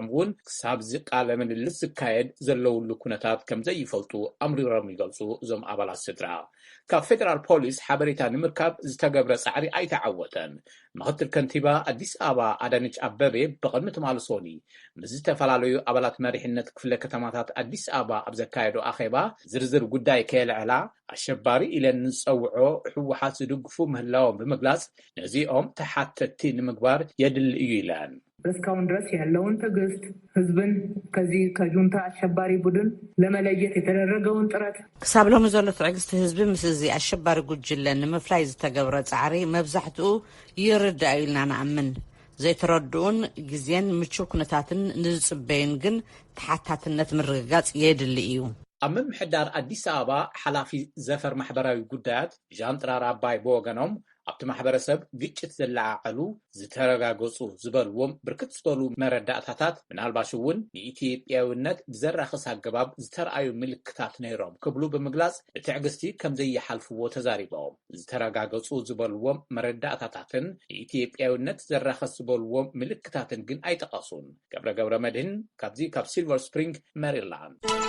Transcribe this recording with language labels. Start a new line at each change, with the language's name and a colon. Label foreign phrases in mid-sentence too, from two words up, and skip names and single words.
Tigrinya: እውን ክሳብ ቃለ ምልልስ ዝካየድ ዘለውሉ ኩነታት ከም ዘይፈልጡ ኣምሪሮም ይገልጹ እዞም ኣባላት ስድራ ካብ ፌደራል ፖሊስ ሓበሬታ ንምርካብ ዝተገብረ ጻዕሪ ኣይተዓወተን ምክትል ከንቲባ ኣዲስ ኣበባ ኣዳነች ኣበቤ ብቅድሚ ትማልሶኒ ምስ ዝተፈላለዩ ኣባላት መሪሕነት ክፍለ ከተማታት ኣዲስ ኣበባ ኣብ ዘካየዶ ኣኼባ ዝርዝር ጉዳይ ከየልዕላ ኣሸባሪ ኢለን ንፀውዖ ሕወሓት ዝድግፉ ምህላዎም ብምግላጽ ነዚኦም ተሓተቲ ንምግባር የድሊ እዩ ኢለን
Amharic: እስካሁን ድረስ ያለውን ትዕግስት ህዝብን ከዚህ ከጁንታ አሸባሪ ቡድን ለመለየት የተደረገውን ጥረት
Tigrinya: ክሳብ ሎሚ ዘሎ ትዕግስቲ ህዝቢ ምስ እዚ አሸባሪ ጉጅለ ንምፍላይ ዝተገብረ ጻዕሪ መብዛሕትኡ ይርዳእ ኢልና ንኣምን ዘይተረድኡን ግዜን ምቹው ኩነታትን ንዝጽበይን ግን ተሓታትነት ምርግጋጽ የድሊ እዩ ኣብ ምምሕዳር ኣዲስ ኣበባ ሓላፊ ዘፈር ማሕበራዊ ጉዳያት ዣንጥራር ኣባይ ብወገኖም ኣብቲ ማሕበረሰብ ግጭት ዘላዓሉ ዝተረጋገጹ ዝበልዎም ብርክት ዝበሉ መረዳእታታት ምናልባሽ እውን ንኢትዮጵያውነት ብዘራኽስ ኣገባብ ዝተረኣዩ ምልክታት ነይሮም ክብሉ ብምግላጽ ብትዕግስቲ ከም ዘይሓልፍዎ ተዛሪቦም ዝተረጋገጹ ዝበልዎም መረዳእታታትን ንኢትዮጵያውነት ዘራኽስ ዝበልዎም ምልክታትን ግን ኣይጠቐሱን። ገብረ መድህን ካብዚ ካብ ሲልቨር ስፕሪንግ ሜሪላንድ።